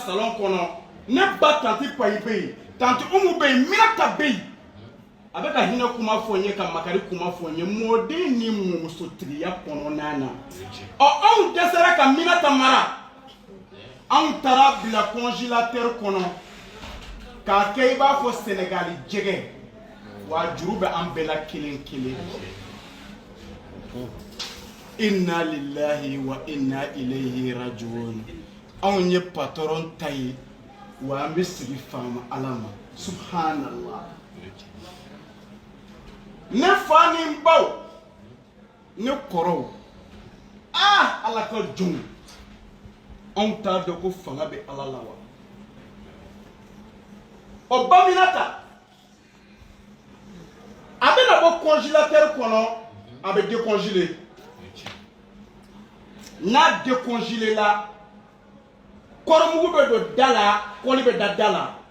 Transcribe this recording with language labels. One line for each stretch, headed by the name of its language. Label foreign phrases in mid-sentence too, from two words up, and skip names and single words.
Bambara: salon kɔnɔ ne ba tanti Payi bɛ yen tanti Umu bɛ yen Minata bɛ yen a bɛ ka hinɛ kuma fɔ n ye ka makari kuma fɔ n ye mɔden ni mɔmusotigiya kɔnɔna na anw dɛsɛra ka Minata mara anw taara bila congélateur kɔnɔ k'a kɛ i b'a fɔ Sénégali jɛgɛ wa juru bɛ an bɛɛ la kelen kelen
Arabic: إنا لله وإنا إليه راجعون.
Bambara: Anw ye patron ta ye wa an bɛ sigi faama Ala ma subhanallah. Ne fa ni n baw ne kɔrɔw Ala ka jɔnw anw t'a dɔn ko fanga bɛ Ala la wa o ba Minata a bɛna bɔ congélateur kɔnɔ a bɛ décongelé n'a décongelé la kɔrɔmugu bɛ don da la kɔli bɛ da la